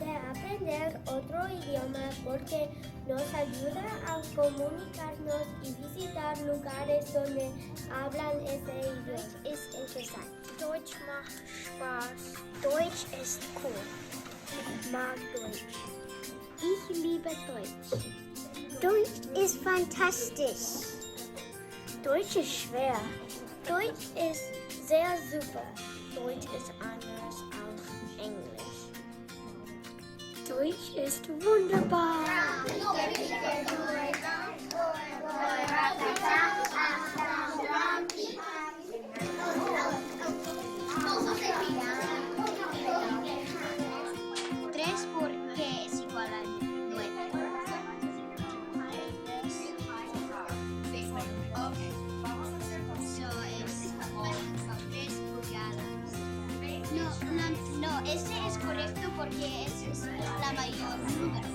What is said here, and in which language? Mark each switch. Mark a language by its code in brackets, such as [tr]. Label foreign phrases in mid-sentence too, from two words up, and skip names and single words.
[es] aprender otro idioma porque nos ayuda a comunicarnos y visitar lugares donde hablan ese idioma. [de] Deutsch ist interessant. Deutsch macht Spaß. Deutsch ist cool. Ich mag Deutsch. Ich liebe Deutsch. Deutsch ist fantastisch. Deutsch ist schwer. Deutsch ist sehr super. Deutsch ist anders als Englisch. Deutsch ist wunderbar. [es] Tres porque es igual a 9. No, ese es correcto porque ese es la mayor número.